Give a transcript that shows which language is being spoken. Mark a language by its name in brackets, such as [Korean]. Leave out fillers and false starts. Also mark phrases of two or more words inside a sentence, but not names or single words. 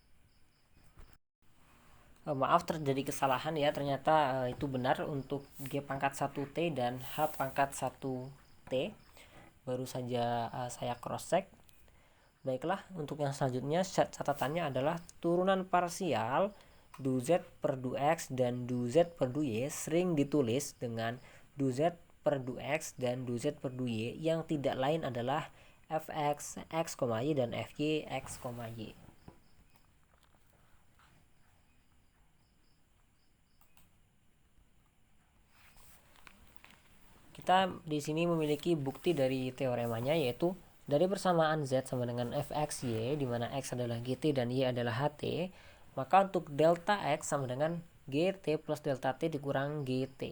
[Indonesian] Maaf, terjadi kesalahan ya. Ternyata itu benar untuk G pangkat 1T dan H pangkat 1T. Baru saja saya [English] cross check. [Indonesian] Baiklah, untuk yang selanjutnya catatannya adalah turunan parsial du-z per du-x dan du-z per du-y sering ditulis dengan du-z per du-x dan du-z per du-y yang tidak lain adalah fx, x, y dan fy, x, y. Kita di sini memiliki bukti dari teoremanya, yaitu dari persamaan z sama dengan fxy di mana x adalah gt dan y adalah ht, maka untuk delta x sama dengan gt plus delta t dikurang gt.